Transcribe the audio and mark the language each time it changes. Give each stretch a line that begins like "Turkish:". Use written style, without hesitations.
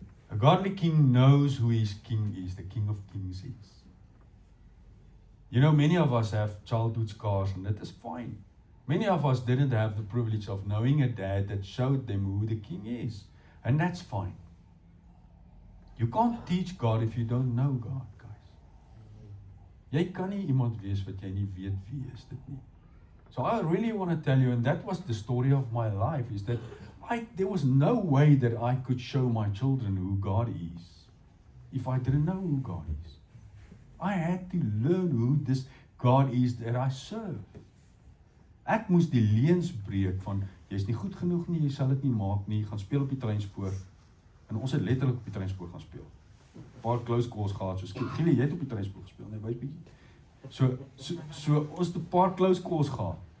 English: A godly king knows who his king is, the King of Kings is. You know, many of us have childhood scars, and that is fine. Many of us didn't have the privilege of knowing a dad that showed them who the king is, and that's fine. You can't teach God if you don't know God, guys.
Afrikaans: Jy kan nie iemand wees wat jy nie weet wie is dit nie.
English: So I really want to tell you, and that was the story of my life, is that there was no way that I could show my children who God is if I didn't know who God is. I had to learn who this God is that I serve.
Afrikaans: Ek moes die leuns breek van, jy's nie goed genoeg nie, jy sal dit nie maak nie, gaan speel op die treinspoor. En ons het letterlik op die treinspoor gaan speel. 'n Paar
English: close calls
Afrikaans: gehad, so Gielie, jy het op die treinspoor gespeel, nee, wys bietjie. So ons het 'n paar
English: close calls
Afrikaans: gehad.